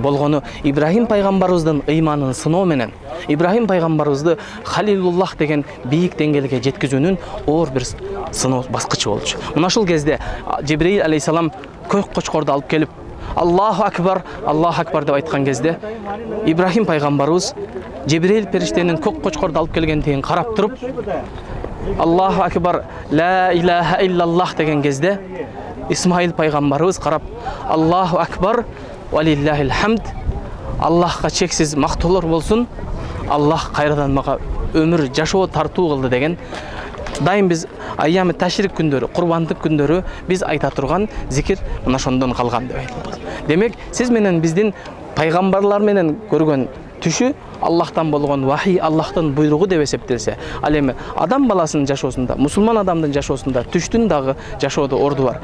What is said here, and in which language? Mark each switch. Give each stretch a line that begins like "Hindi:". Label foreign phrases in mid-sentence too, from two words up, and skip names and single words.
Kyrgyz: Болгону Ибрахим пайгамбарыбыздын ыйманын сыноо менен Ибрахим пайгамбарыбызды Халилуллах деген бийик деңгээлге жеткизүүнүн оор бир сыноо баскычы болчу. Мына ушул кезде Жибрейил алейхиссалам көк кочкорду алып келип
Arabic: الله أكبر
Kyrgyz: деп айткан кезде Ибрахим пайгамбарыбыз Жибрейил периштенин көк кочкорду алып келгендигин карап туруп
Arabic: الله أكبر لا إله إلا الله
Kyrgyz: деген кезде Исмаил пайгамбарыбыз карап
Arabic: الله أكبر ولله الحمد,
Kyrgyz: Аллахка чексиз мактоолор болсун, Аллах кайрадан мага өмүр жашоо тартуу кылды деген дайым биз
Arabic: أيام التشريق
Kyrgyz: күндөрү, курбандык күндөрү биз айта турган зикир мына ошондон калган деп айтылат. Демек, сиз менен биздин пайгамбарлар менен көргөн түшү Аллахтан болгон вахий, Аллахтын буйругу деп эсептелсе, ал эми адам баласынын жашоосунда, мусулман адамдын жашоосунда түштүн дагы жашоодо орду бар.